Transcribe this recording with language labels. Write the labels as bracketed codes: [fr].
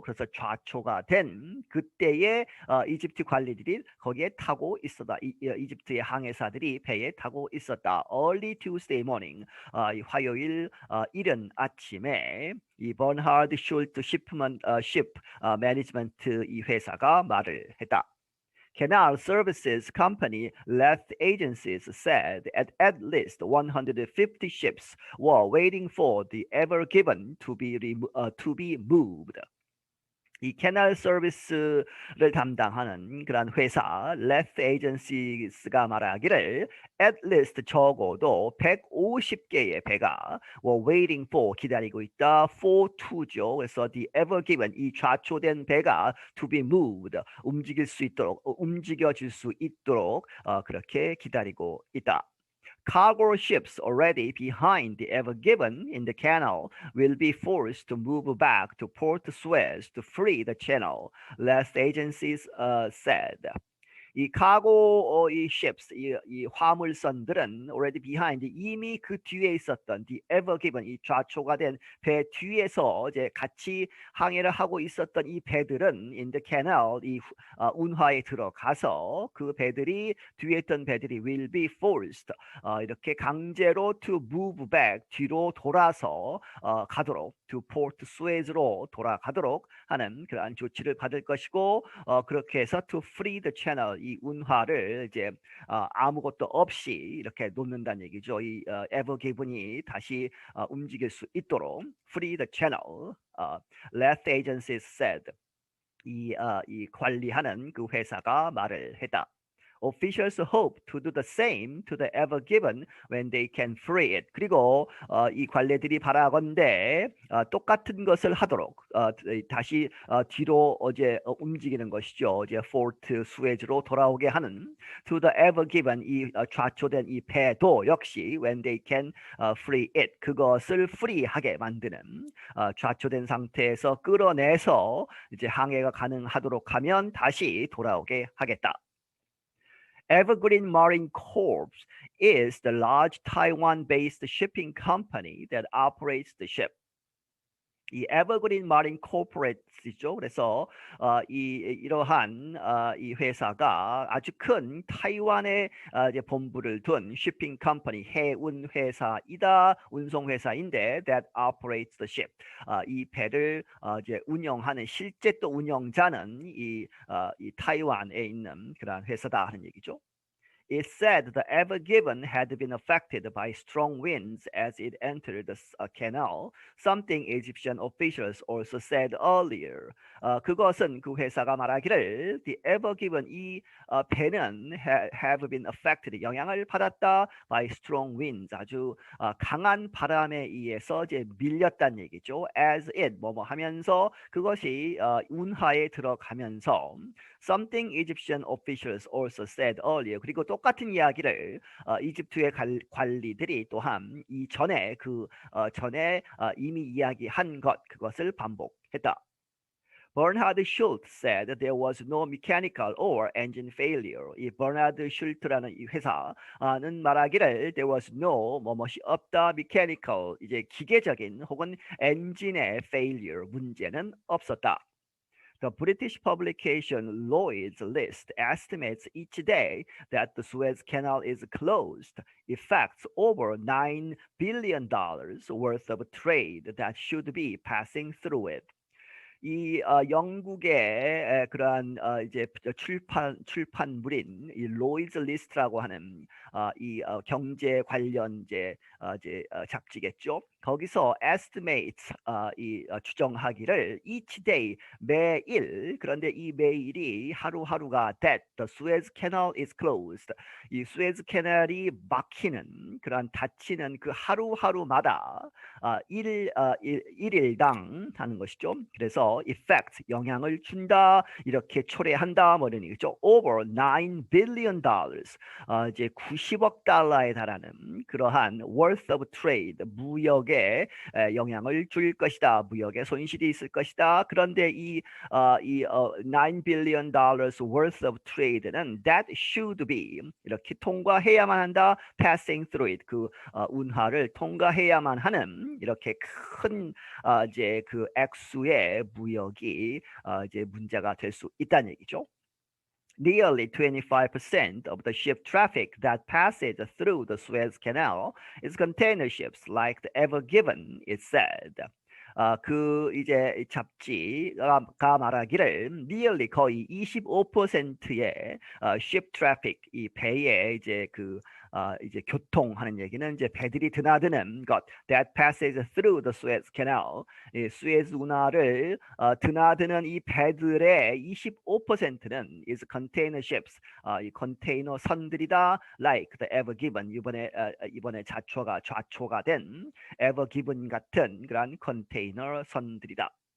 [ko] 그래서 좌초가 된 그때에 이집트 관리들이 거기에 타고 있었다. 이집트의 항해사들이 배에 타고 있었다. [en] Early Tuesday morning, [ko] 이 화요일 이른 아침에 이 버나드 슐트 [en] ship management [ko] 이 회사가 말을 했다. [en] Canal Services Company left agencies said at least 150 ships were waiting for the Ever Given to be moved. [ko] 이 캐널 서비스를 담당하는 그런 회사 [en] left agencies [ko] 가 말하기를 [en] at least [ko] 적어도 150개의 배가 [en] were waiting for, [ko] 기다리고 있다. for to죠. 그래서 [en] the ever given, [ko] 이 좌초된 배가 [en] to be moved, [ko] 움직여질 수 있도록 그렇게 기다리고 있다. [en] Cargo ships already behind the Ever Given in the canal will be forced to move back to Port Suez to free the channel, last agencies said. [ko] 이 카고 이 ships, 이 화물선들은 [en] already behind, [ko] 이미 그 뒤에 있었던 [en] the ever given, [ko] 이 좌초가 된 배 뒤에서 이제 같이 항해를 하고 있었던 이 배들은 [en] in the canal, [ko] 이 운하에 들어가서 그 배들이, 뒤에 있던 배들이 [en] will be forced, [ko] 이렇게 강제로 [en] to move back, [ko] 뒤로 돌아서 가도록, [en] to Port Suez [ko] 로 돌아가도록 하는 그러한 조치를 받을 것이고, 그렇게 해서 [en] to free the channel, [ko] 이 운하를 이제 아무것도 없이 이렇게 놓는다는 얘기죠. 이 ever given이 다시 움직일 수 있도록 [en] free the channel, last agencies said. [ko] 이 관리하는 그 회사가 말을 했다. [en] Officials hope to do the same to the Ever Given when they can free it. [ko] 그리고 이 관례들이 바라건대 똑같은 것을 하도록 다시 뒤로 움직이는 것이죠. 이제 포트 스웨즈로 돌아오게 하는 [en] to the Ever Given, [ko] 이 좌초된 이 배도 역시 [en] when they can free it, [ko] 그것을 free하게 만드는, 좌초된 상태에서 끌어내서 이제 항해가 가능하도록 하면 다시 돌아오게 하겠다. [en] Evergreen Marine Corp is the large Taiwan-based shipping company that operates the ship. [ko] 이 에버그린 마린 코퍼레이트죠. 그래서 이러한 이 회사가 아주 큰 타이완에 이제 본부를 둔 [en] shipping company [ko] 해운 회사이다. 운송 회사인데 [en] that operates the ship. [ko] 이 배를 이제 운영하는 실제 또 운영자는 이 타이완에 있는 그러한 회사다 하는 얘기죠. [en] It said the Ever Given had been affected by strong winds as it entered the canal, something Egyptian officials also said earlier. [ko] 그것은 그 회사가 말하기를 the Ever Given 이 배는 [en] have been affected [ko] 영향을 받았다 [en] by strong winds [ko] 아주 강한 바람에 의해서 이제 밀렸다는 얘기죠. [en] As it [ko] 뭐뭐 하면서 그것이 운하에 들어가면서 [en] something Egyptian officials also said earlier. [ko] 그리고 똑같은 이야기를 이집트의 관리들이 또한 이전에 전에 이미 이야기한 그것을 반복했다. [en] Bernhard Schultz said there was no mechanical or engine failure. [ko] 이 버나드 슐트라는 이 회사는 말하기를 [en] there was no [ko] 뭐뭇이 없다 mechanical 이제 기계적인 혹은 엔진의 failure 문제는 없었다. [en] The British publication Lloyd's List estimates each day that the Suez Canal is closed affects over $9 billion worth of trade that should be passing through it. [ko] 이 영국의 그러한 이제 출판물인 이 로이즈 리스트라고 하는 이 경제 관련 이제 잡지겠죠. 거기서 estimate 이 추정하기를 each day 매일 그런데 이 매일이 하루하루가 [en] that the Suez Canal is closed [ko] 이 스웨즈 캐널이 막히는 그러한 닫히는 그 하루하루마다 일일당 하는 것이죠. 그래서 effect 영향을 준다 이렇게 초래한다 뭐 이런 얘기죠. [en] Over $9 billion [ko] 이제 90억 달러에 달하는 그러한 [en] worth of trade [ko] 무역에 영향을 줄 것이다. 무역에 손실이 있을 것이다. 그런데 [en] $9 billion worth of trade [ko] 는 [en] that should be [ko] 이렇게 통과해야만 한다. [en] passing through it [ko] 그 운하를 통과해야만 하는 이렇게 큰 이제 그 액수의 무역이 이제 문제가 될 수 있다는 얘기죠. [en] Nearly 25% of the ship traffic that passes through the Suez Canal is container ships like the Ever Given, it said. [ko] 그 이제 잡지가 말하기를 nearly 거의 25%의 [en] ship traffic [ko] 이 배의 이제 이제 교통하는 얘기는 이제 배들이 드나드는 것 [en] that passes through the Suez Canal [ko] 이 수에즈 운하를 드나드는 이 배들의 25%는 [en] is container ships [ko] 이 컨테이너 선들이다 [en] like the Ever Given [ko] 이번에 좌초가 된 Ever Given 같은 그런 컨테이너 선들이다.